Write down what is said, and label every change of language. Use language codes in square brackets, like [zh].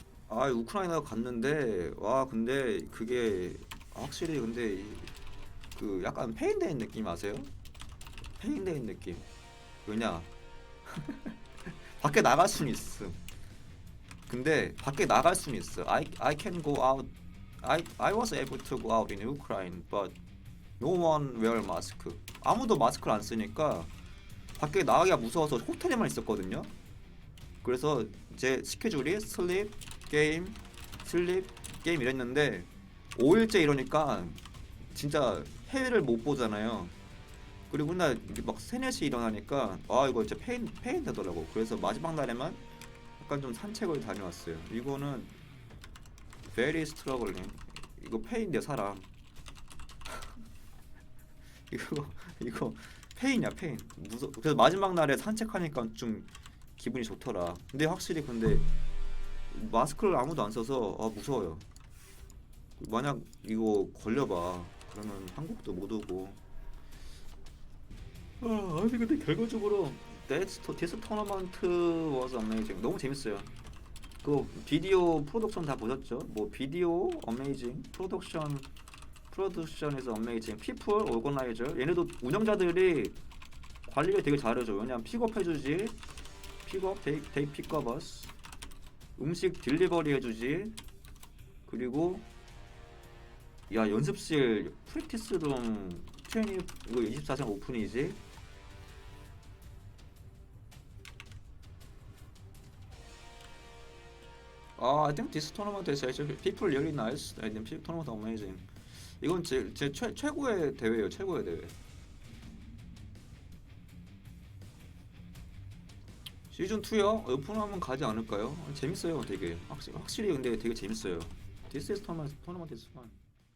[ko] 우크라이나 갔는데 근데 그게 확실히 근데 그 약간 페인되는 느낌 아세요? 페인되는 느낌. 왜냐? 밖에 나갈 수는 있음. 근데 밖에 나갈 수는 있어. [en] I can go out. I was able to go out in Ukraine, but no one wear mask. [ko] 아무도 마스크를 안 쓰니까 밖에 나가기가 무서워서 호텔에만 있었거든요. 그래서 제 스케줄이 슬립 게임 이랬는데 5일째 이러니까 진짜 해외를 못 보잖아요. 그리고 나 막 3, 4시 일어나니까 이거 진짜 페인 되더라고. 그래서 마지막 날에만 약간 좀 산책을 다녀왔어요. [en] 이거는 very struggling. [ko] 이거 페인데 사람. 이거 페인이야 페인. 그래서 마지막 날에 산책하니까 좀 기분이 좋더라. 근데 확실히 마스크를 아무도 안 써서 무서워요. 만약 이거 걸려봐 그러면 한국도 못 오고. 근데 결과적으로 [en] this tournament was amazing. [ko] 너무 재밌어요. 그 비디오 프로덕션 다 보셨죠? 뭐 비디오 어메이징, 프로덕션 프로덕션에서 어메이징, 피플, 오거나이저. 얘네도 운영자들이 관리를 되게 잘해줘. 왜냐면 픽업해주지, 픽업, 데이 픽업어스, 음식 딜리버리 해주지. 그리고 야 연습실 프랙티스룸 트레이닝 이거 24시간 오픈이지. [en] I think this tournament is actually people really nice. I think tournament amazing. [ko] 이건 제 최고의 대회예요. 최고의 대회. 시즌 2요? 오픈하면 가지 않을까요? 재밌어요, 되게. 확실히 근데 되게 재밌어요. [en] This is tournament is fun.